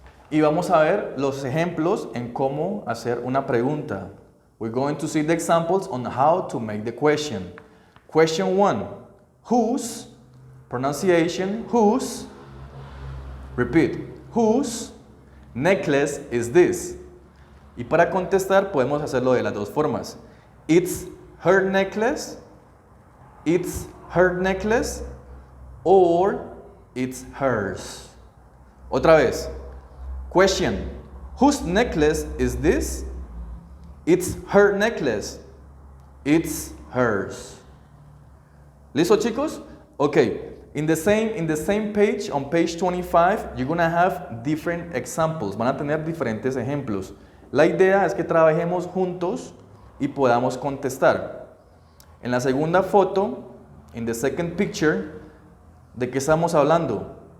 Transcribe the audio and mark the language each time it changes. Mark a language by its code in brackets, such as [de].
[es] Y vamos a ver los ejemplos en cómo hacer una pregunta. [en] We're going to see the examples on how to make the question. Question 1. Whose, pronunciation, whose, repeat, whose necklace is this? [es] Y para contestar podemos hacerlo de las dos formas. [en] It's her necklace, it's her necklace, or it's hers. [es] Otra vez. [en] Question. Whose necklace is this? It's her necklace. It's hers. [es] ¿Listo, chicos? [en] Ok. In the same page, on page 25, you're gonna have different examples. [es] Van a tener diferentes ejemplos. La idea es que trabajemos juntos y podamos contestar. En la segunda foto, [en] in the second picture, [es] ¿de qué estamos hablando?